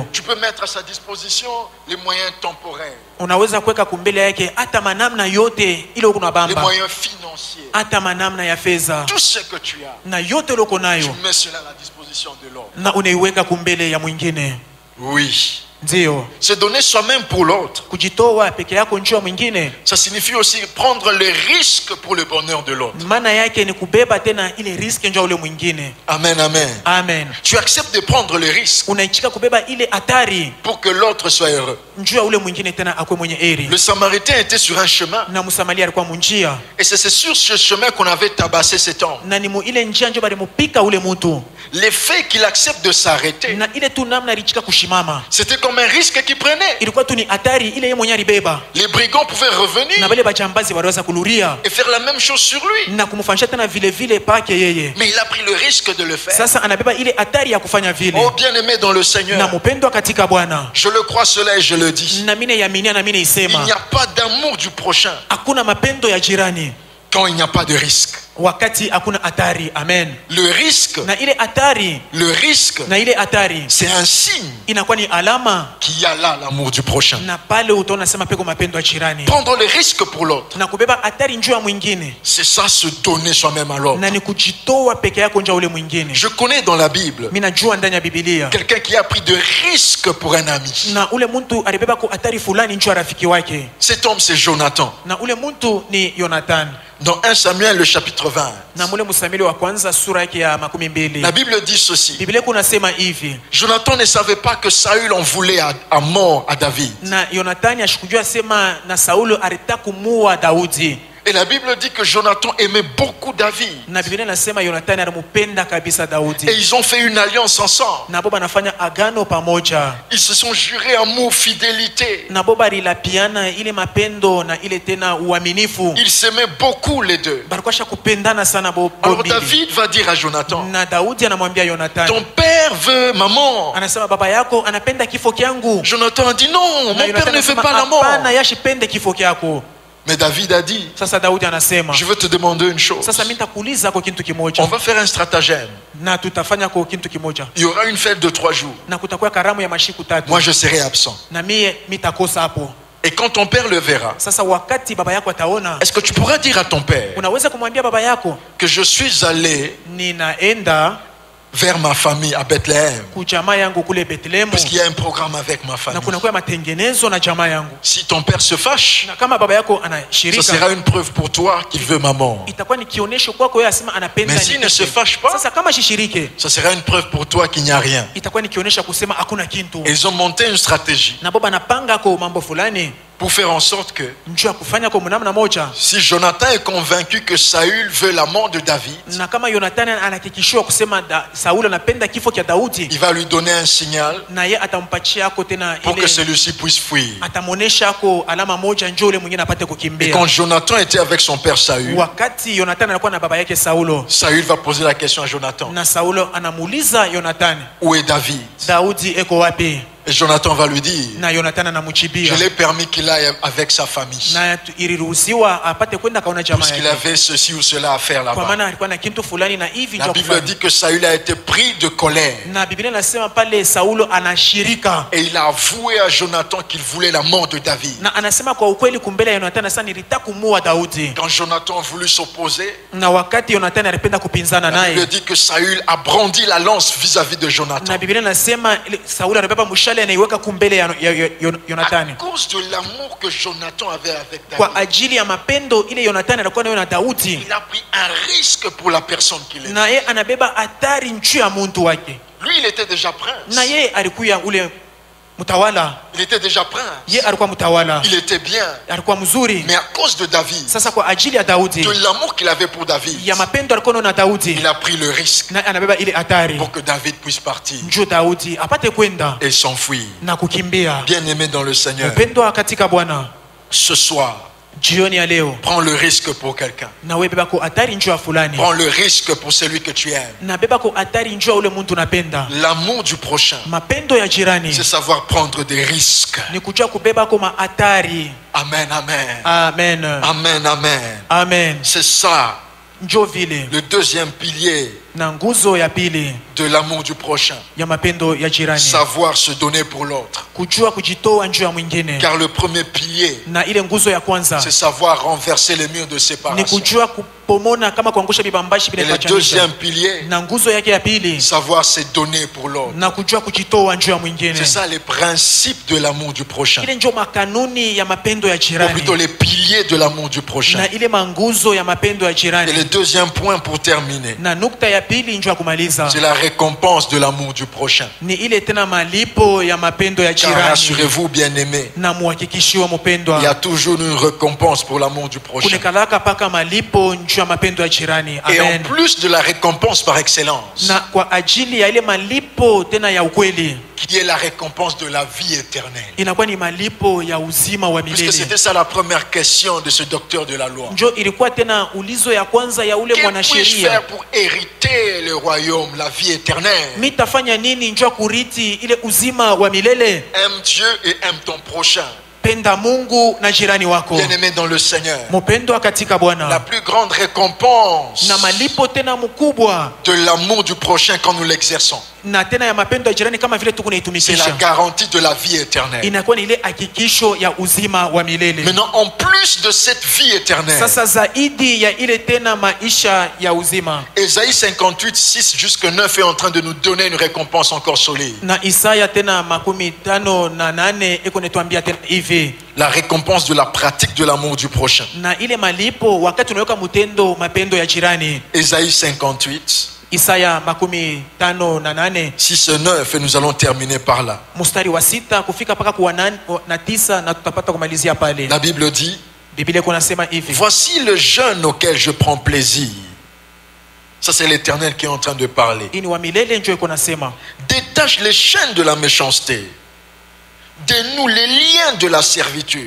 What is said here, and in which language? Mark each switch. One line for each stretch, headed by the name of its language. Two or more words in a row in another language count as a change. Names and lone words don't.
French: Tu peux mettre à sa disposition les moyens temporels.
Swahili: Unaweza kuweka kumbele yake hata manamna yote ile uko na
French: Les
Swahili: bamba,
French: moyens financiers.
Swahili: hata manamna ya fedha
French: Tout ce que tu as.
Swahili: na yote ile uko
French: Tu
Swahili: nayo,
French: mets cela à la disposition de l'autre.
Swahili: na unaiweka kumbele ya mwingine.
French: Oui.
Swahili: Ndio
French: Se donner soi-même pour l'autre.
Swahili: kujitoa peke yako njoo ya mwingine,
French: Ça signifie aussi prendre les risques pour le bonheur de l'autre.
Swahili: maana yake ni kubeba tena ile riski njoo ule mwingine.
French: Amen, amen.
Swahili: Amen.
French: Tu acceptes de prendre les risques
Swahili: Unaichika kubeba ile hatari
French: pour que l'autre soit heureux.
Swahili: njoo ya ule mwingine tena akwe mwenye heri.
French: Le Samaritain était sur un chemin.
Swahili: Na Msamaria alikuwa munjia,
French: Et c'est sur ce chemin qu'on avait tabassé cet homme.
Swahili: na ni mu ile njia njoo bali mupika ule mtu,
French: Le fait qu'il accepte de s'arrêter,
Swahili: na ile tu namna alichika kushimama
French: c'était comme un risque qu'il prenait.
Swahili: ilikuwa tu ni hatari ile yeye mwenye alibeba,
French: Les brigands pouvaient
Swahili: na
French: revenir
Swahili: wale bajambazi waliweza kuluria
French: et faire la même chose sur lui.
Swahili: na kumfanyisha tena vile vile pake yeye.
French: Mais il a pris le risque de le faire.
Swahili: Sasa anabeba ile hatari ya kufanya vile.
French: Oh bien-aimé dans le
Swahili: Na
French: Seigneur,
Swahili: mpendwa katika Bwana,
French: je le crois cela et je le dis.
Swahili: na mimi yaminia na mimi
French: Il
Swahili: isema
French: n'y a pas d'amour du prochain
Swahili: hakuna mapendo ya jirani
French: quand il n'y a pas de risque.
Swahili: wakati hakuna hatari. Amen.
French: Le risque,
Swahili: Na ile hatari, na ile hatari
French: c'est un signe
Swahili: inakuwa ni alama,
French: qu'il y a là l'amour du prochain.
Swahili: na pale utaona sema peko mapendo ya jirani
French: Prendre le risque pour l'autre,
Swahili: na kubeba hatari njoo ya mwingine,
French: c'est ça, se donner soi-même à l'autre.
Swahili: na ni kujitoa peke yako njoo ya ule mwingine.
French: Je connais dans la Bible
Swahili: Mimi najua ndani ya Biblia
French: quelqu'un qui a pris de risques pour un ami.
Swahili: na ule mtu alibeba ku hatari fulani njoo ya rafiki wake,
French: Cet homme, c'est Jonathan.
Swahili: na ule mtu ni Jonathan.
French: Dans 1 Samuel, le chapitre 20,
Swahili: Na mule Msamueli wa kwanza sura yake ya 12,
French: la Bible dit ceci.
Swahili: Biblia kunasema hivi,
French: Jonathan ne savait pas que Saül en voulait à mort à David.
Swahili: na Yonathani ashikujua sema na Saulo alitaka kumuua Daudi.
French: Et la Bible dit que Jonathan aimait beaucoup David.
Swahili: Na Biblia inasema Yonathani alimpenda kabisa Daudi.
French: Et ils ont fait une alliance ensemble.
Swahili: Na boba anafanya agano pamoja.
French: Ils se sont jurés amour, fidélité.
Swahili: Na boba alilapiana ile mapendo na ile tena uaminifu.
French: Ils s'aimaient beaucoup les deux.
Swahili: Balikuwa shakupendana sana
French: Alors
Swahili: bobi.
French: David va dire à Jonathan,
Swahili: Na Daudi anamwambia Yonathani,
French: ton père veut ma mort.
Swahili: anasema baba yako anapenda kifo kyangu.
French: Jonathan a dit non, mon
Swahili: Na
French: père
Swahili: Yonathani
French: ne veut
Swahili: anasema,
French: pas la mort.
Swahili: hapana, yashipende kifo kyako.
French: Mais David a dit,
Swahili: Sasa Daudi anasema,
French: je veux te demander une chose.
Swahili: sasa mimi nitakuuliza kwa kitu
French: On
Swahili: kimoja,
French: va faire un stratagème.
Swahili: na tutafanya kwa kitu kimoja,
French: Il y aura une fête de 3 jours.
Swahili: na kutakuwa karamu ya mashiku 3.
French: Moi, je serai absent.
Swahili: Na mie mitakosa hapo.
French: Et quand ton père le verra,
Swahili: Sasa wakati baba yako ataona,
French: est-ce que tu pourras dire à ton père
Swahili: unaweza kumwambia baba yako,
French: que je suis allé
Swahili: ninaenda
French: vers ma famille à Bethléem
Swahili: kujamaa yangu kule Bethlehemu,
French: parce qu'il y a un programme avec ma
Swahili: na
French: famille.
Swahili: kunakuwa matengenezo na jamaa yangu.
French: Si ton père se fâche,
Swahili: Na kama baba yako
French: ce
Swahili: anashirika,
French: sera une preuve pour toi qu'il veut ma mort.
Swahili: itakuwa ni kionyesho kwako yeye asema anapenda.
French: Mais s'il ne se fâche pas,
Swahili: Sasa kama shishirike,
French: ce sera une preuve pour toi qu'il n'y a rien.
Swahili: itakuwa ni kionyesho kusema hakuna kitu.
French: Et ils ont monté une stratégie
Swahili: Na baba anapanga kwa mambo fulani
French: pour faire en sorte que
Swahili: njoo kufanya kwa namna moja.
French: si Jonathan est convaincu que Saül veut la mort de David,
Swahili: Na kama Yonathani anahakikishiwa kusema Saulo anapenda kifo cha Daudi,
French: il va lui donner un signal
Swahili: na yeye atampatia ako tena
French: pour que
Swahili: ile,
French: celui-ci puisse fuir.
Swahili: atamonesha ako alama moja njoo ule mwingine apate
French: Et
Swahili: kukimbia.
French: quand Jonathan était avec son père Saül,
Swahili: Wakati Yonathani alikuwa na baba yake Saulo,
French: Saül va poser la question à Jonathan,
Swahili: na Saulo anamuuliza Yonathani,
French: où est David?
Swahili: Daudi eko wapi?
French: Et Jonathan va lui dire,
Swahili: Na Yonathani
French: je
Swahili: anamchibia,
French: l'ai permis qu'il aille avec sa famille,
Swahili: na iliruhusiwa apate kwenda kaona jamaa
French: parce qu'il
Swahili: yake,
French: avait ceci ou cela à faire
Swahili: kwa
French: là-bas.
Swahili: maana alikuwa na kitu fulani na hivi
French: La
Swahili: ndio
French: Bible
Swahili: kufanya.
French: dit que Saül a été pris de colère
Swahili: Na Biblia inasema pale Saulo anashirika,
French: et il a avoué à Jonathan qu'il voulait la mort de David.
Swahili: na anasema kwa ukweli kumbele ya Yonathani, sasa nilitaka kumuua Daudi.
French: Quand Jonathan a voulu s'opposer,
Swahili: Na wakati Yonathani alipenda kupinzana
French: la Bible
Swahili: naye,
French: dit que Saül a brandi la lance vis-à-vis de Jonathan.
Swahili: na Biblia inasema Saulo anabeba mshale anaiweka kumbele ya Yonathani,
French: À cause de l'amour que Jonathan avait avec
Swahili: kwa
French: David,
Swahili: ajili ya mapendo ile Yonathani alikuwa nayo na Daudi,
French: il a pris un risque pour la personne qu'il aimait.
Swahili: na yeye anabeba hatari njuu ya muntu wake.
French: Lui, il était déjà prince.
Swahili: Na yeye alikuwa ule mtawala,
French: Il était déjà prince.
Swahili: yeye alikuwa mtawala,
French: Il était bien.
Swahili: alikuwa mzuri.
French: Mais à cause de David,
Swahili: Sasa kwa ajili ya Daudi,
French: de l'amour qu'il avait pour David,
Swahili: ya mapendo alikuwa nayo na Daudi,
French: il a pris le risque
Swahili: na anabeba ile hatari
French: pour que David puisse partir
Swahili: njoo Daudi apate kwenda
French: et s'enfuir.
Swahili: na kukimbia.
French: Bien-aimé dans le Seigneur,
Swahili: Mpendwa katika Bwana,
French: ce soir,
Swahili: jioni ya leo
French: Prends le risque pour quelqu'un.
Swahili: nawe beba ko hatari njoo ya fulani,
French: Prends le risque pour celui que tu aimes.
Swahili: na beba ko hatari njoo ya ule mtu unapenda.
French: L'amour du prochain,
Swahili: Mapendo ya jirani
French: c'est savoir prendre des risques.
Swahili: ni kujua kubeba ko mahatari.
French: Amen, amen.
Swahili: Amen,
French: Amen, amen.
Swahili: amen.
French: C'est ça,
Swahili: Njoo vile
French: le deuxième pilier
Swahili: na nguzo ya pili
French: de l'amour du prochain.
Swahili: ya mapendo ya jirani,
French: Savoir se donner pour l'autre.
Swahili: kujua kujitoa njoo ya mwingine.
French: Car le premier pilier,
Swahili: Na ile nguzo ya kwanza
French: c'est savoir renverser les murs de
Swahili: ni
French: séparation.
Swahili: kujua kupomona kama kuangusha vibambashi
French: Et le
Swahili: vinavyoachanisha.
French: deuxième pilier,
Swahili: Na nguzo yake ya pili
French: savoir se donner pour l'autre.
Swahili: na kujua kujitoa njoo ya mwingine.
French: C'est ça les principes de l'amour du prochain.
Swahili: Ile njoo makanuni ya mapendo ya
French: Ou
Swahili: jirani,
French: plutôt les piliers de l'amour du prochain.
Swahili: na ile manguzo ya mapendo ya
French: Et
Swahili: jirani.
French: le deuxième point pour terminer,
Swahili: Na nukta ya pili njoo ya kumaliza
French: c'est la récompense de l'amour du prochain.
Swahili: ni ile tena malipo ya mapendo ya
French: Car
Swahili: jirani.
French: rassurez-vous, bien-aimés,
Swahili: Na muhakikishiwa
French: il y a
Swahili: mpendwa,
French: toujours une récompense pour l'amour du prochain.
Swahili: kunekalaka paka malipo njoo ya mapendo ya jirani.
French: Et en
Swahili: Amen.
French: plus de la récompense par excellence,
Swahili: Na kwa ajili ya ile malipo tena ya ukweli,
French: qui est la récompense de la vie éternelle.
Swahili: inakuwa ni malipo ya uzima wa
French: Puisque
Swahili: milele.
French: c'était ça la première question de ce docteur de la loi.
Swahili: Njo ilikuwa tena ulizo ya kwanza ya ule
French: Que puis-je
Swahili: mwanasheria,
French: faire pour hériter le royaume, la vie éternelle?
Swahili: mitafanya nini njo ya kuriti ile uzima wa milele?
French: Aime Dieu et aime ton prochain.
Swahili: Penda Mungu na jirani wako.
French: Bien-aimé dans le Seigneur,
Swahili: Mpendwa katika
French: la
Swahili: Bwana,
French: plus grande récompense
Swahili: na malipo tena mkubwa
French: de l'amour du prochain quand nous l'exerçons,
Swahili: na tena ya mapendo ya jirani kama vile tuko
French: c'est la
Swahili: naitumikisha,
French: garantie de la vie éternelle.
Swahili: inakuwa ni ile hakikisho ya uzima wa milele.
French: Maintenant, en plus de cette vie éternelle,
Swahili: Sasa zaidi ya ile tena maisha ya uzima,
French: Ésaïe 58, 6 jusque 9 est en train de nous donner une récompense encore solide.
Swahili: na Isaya tena 58:8 iko netuambia tena hivi,
French: La récompense de la pratique de l'amour du prochain.
Swahili: na ile malipo wakati unaweka mtendo mapendo ya jirani.
French: Ésaïe 58,
Swahili: Isaya 58:8
French: 6 et 9, et nous allons terminer par là.
Swahili: mstari wa 6 kufika mpaka kwa 9 na tutapata kumalizia pale.
French: La Bible dit,
Swahili: Biblia iko nasema hivi,
French: voici le jeûne auquel je prends plaisir. Ça, c'est l'Éternel qui est en train de parler.
Swahili: ini wa milele njo iko nasema,
French: Détache les chaînes de la méchanceté. Dénoue les liens de la servitude.